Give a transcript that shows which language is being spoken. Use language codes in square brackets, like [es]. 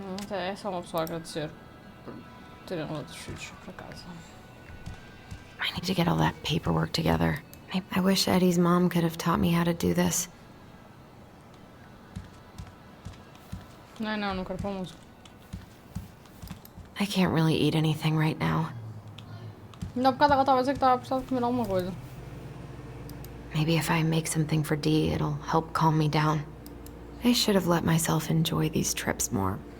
[pt] É só uma pessoa agradecer por terem outros filhos para casa. [en] I need to get all that paperwork together. I wish Eddie's mom could have taught me how to do this. [pt] Não quero pôr música. [en] I can't really eat anything right now. [pt] Ainda há bocado ela estava a dizer que estava a precisar de comer alguma coisa. [en] Maybe if I make something for Dee, it'll help calm me down. I should have let myself enjoy these trips more.